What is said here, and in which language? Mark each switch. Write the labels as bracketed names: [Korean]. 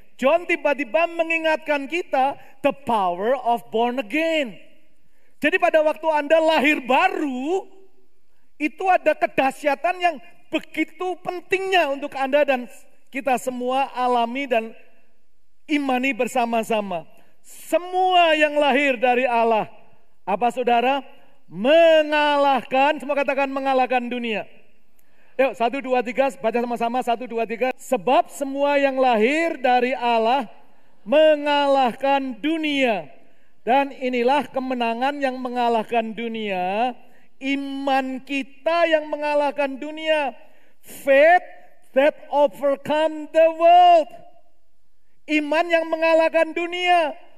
[Indonesian] John tiba-tiba mengingatkan kita [English] the power of born again. [Indonesian] Jadi pada waktu Anda lahir baru, itu ada kedahsyatan yang begitu pentingnya untuk Anda dan kita semua alami dan imani bersama-sama. Semua yang lahir dari Allah, apa saudara? Mengalahkan, semua katakan mengalahkan dunia. Yuk, 1, 2, 3, baca sama-sama, 1, 2, 3. Sebab semua yang lahir dari Allah mengalahkan dunia. Dan inilah kemenangan yang mengalahkan dunia. Iman kita yang mengalahkan dunia. [English] Faith that overcome the world. [Indonesian] Iman yang mengalahkan dunia.